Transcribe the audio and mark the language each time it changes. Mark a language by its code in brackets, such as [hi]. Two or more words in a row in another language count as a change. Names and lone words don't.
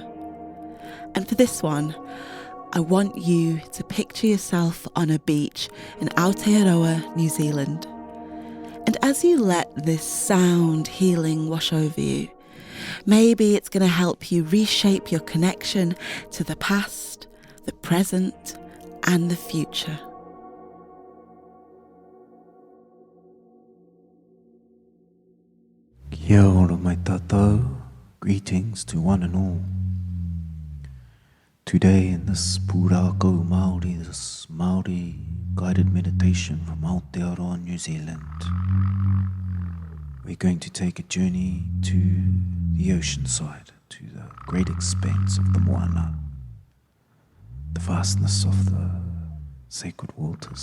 [en] And for this one, I want you to picture yourself on a beach in Aotearoa, New Zealand. And as you let this sound healing wash over you, maybe it's going to help you reshape your connection to the past, the present, and the future. [mi] Kia ora mai tātou. [en] Greetings to one and all. Today in this [mi] Pūrākau Māori, [en] this Māori guided meditation from Aotearoa, New Zealand, we're going to take a journey to the ocean side, to the great expanse of the moana, the vastness of the sacred waters.